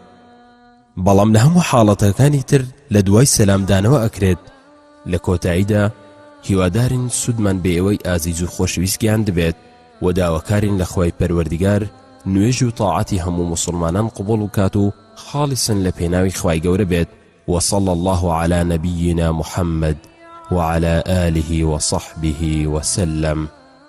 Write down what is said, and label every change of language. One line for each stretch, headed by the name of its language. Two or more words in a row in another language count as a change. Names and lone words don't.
Central Kurdish: بەڵام لە هەموو حاڵەتەکانی تر لە دوای سەلامدانەوە ئەکرێت. لە کۆتاییدا هیوادارین سودمان بێ ئەوەی ئازیز و خۆشویستیان دەبێت و داواکارین لە خوای پەروەردگار نوێژ و تاعەتی هەموو مسلمانان قبوڵ وکات و خاڵسن لە پێناوی خوای گەورە بێت.
Arabic: وصلى الله على نبينا محمد وعلى آله وصحبه وسلم.